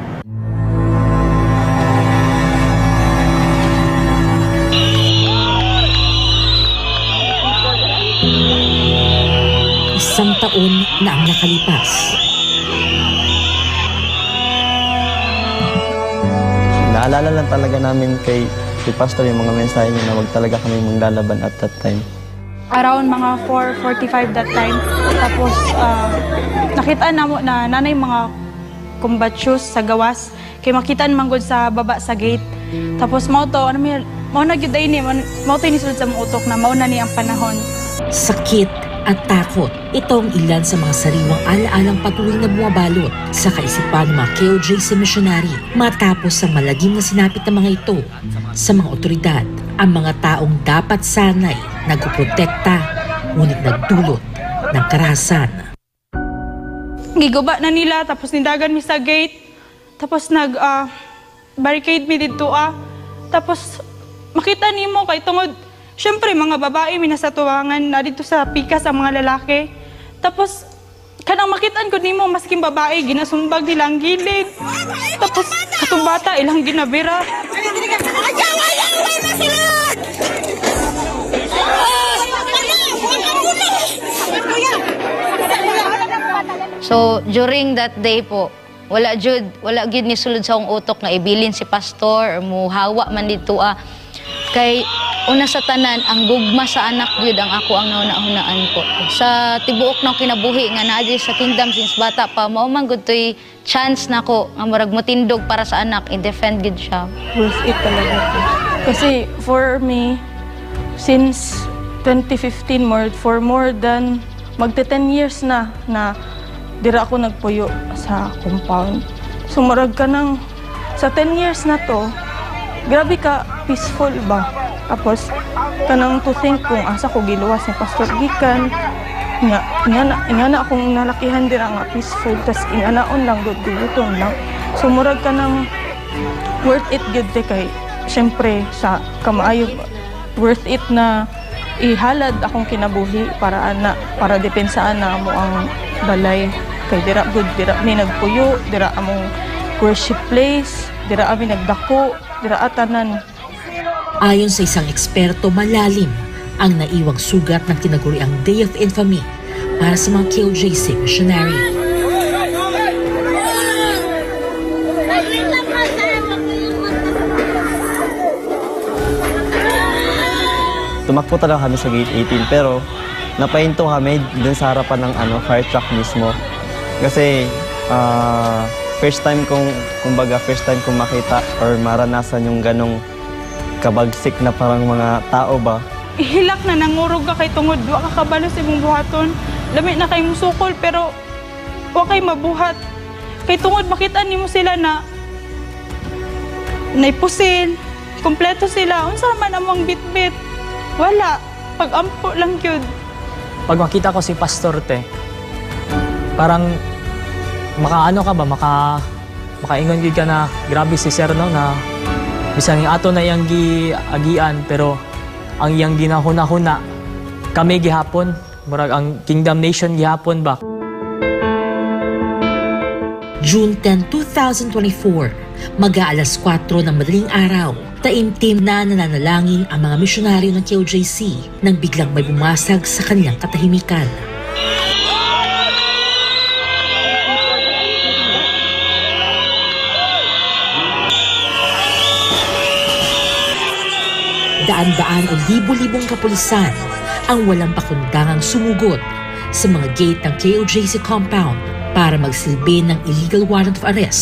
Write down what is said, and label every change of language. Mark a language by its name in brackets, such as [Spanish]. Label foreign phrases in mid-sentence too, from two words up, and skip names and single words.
[Filipino] Isang taon na ang nakalipas. Naalala lang talaga namin kay Pastor yung mga mensahe niya na wag talaga kami maglalaban [English] at that time. Around mga 4:45 that time. [Cebuano] Tapos nakita na mo na nanay mga combat shoes sa gawas. Kay makitaan manggod sa baba sa gate. Tapos mao na gyud ni mao to ni sulod sa mga utok na mao na ni ang panahon. [Filipino] Sakit at takot. Ito ang ilan sa mga sariwang alaalang patuloy na bumabalot sa kaisipan ng mga KOJC missionary matapos ang malagim na sinapit ng mga ito sa mga otoridad. Ang mga taong dapat sanay nagpoprotekta ngunit nagdulot ng karahasan. [Cebuano] Giguba na nila tapos nindagan mi sa gate. Tapos barricade mi dito Tapos makita nimo kay tungod syempre mga babae minasatuwangan na dito sa pikas ang mga lalaki. Tapos kanang makitaan ko nimo masking babae ginasumbag nila ang gilid. Tapos katong bata ilang ginabira. So [English] during that day [Cebuano] po, wala gyud ni sulod sa akong utok nga ibilin si pastor or muhawa man dito kay una sa tanan ang gugma sa anak gyud ang ako ang nauna-hunaan po. Sa tibuok ng kinabuhi nga naa sa kingdom since bata pa, mao man gud toy chance nako nga murag motindog para sa anak, i-defend gid siya. [English] Worth it [Filipino] talaga po. Kasi [English] for me, [Cebuano] since 2015 [English] for more than [Cebuano] magte 10 years na dira ako nagpuyo sa compound. Sumurag ka ng sa 10 years na to, grabe ka peaceful ba? Tapos kanang [English] to think [Cebuano] kung asa ko giluwas ni Pastor Gikan nga na akong nalakihan dira nga peaceful tas inganaon lang gud guluton lang. Sumurag ka ng [English] worth it [Cebuano] gud kay syempre sa kamaayo [English] worth it [Cebuano] na ihalad akong kinabuhi para depensaan na mo ang balay. Kay dira good, dira mi nagpuyo, dira among [English] worship place, [Cebuano] dira ami nagdako, dira atanan. [Filipino] Ayon sa isang eksperto, malalim ang naiwang sugat ng tinaguriang [English] Day of Infamy [Filipino] para sa mga KOJC missionary. Tumakbo talaga kami sa gate 18 pero napahinto kami dun sa harapan ng [English] fire truck [Filipino] mismo. Kasi [English] first time [Filipino] kong makita or maranasan yung ganong kabagsik na parang mga tao ba. [Cebuano] Ihilak na nangurog ka kay tungod, wa ka kabalo sa imong buhaton. Lami na kay musukol pero wa kay mabuhat. Kay tungod makita nimo sila na naipusil, kompleto sila. Unsa man among bitbit? Wala, pag-ampo lang yun. Pag makita ko si Pastor parang makaano ka ba, makaingon gid ka na grabe si Sir no na bisan yung ato na iyang giagian pero ang iyang ginahuna-huna kami gihapon, murag ang Kingdom Nation gihapon ba. [Filipino] June 10, 2024, mag-aalas 4 ng madaling araw, taimtim na nananalangin ang mga misyonaryo ng KOJC nang biglang may bumasag sa kanilang katahimikan. Daan-daan o libo-libong kapulisan ang walang pakundangang sumugod sa mga gate ng KOJC compound para magsilbi ng [English] illegal warrant of arrest.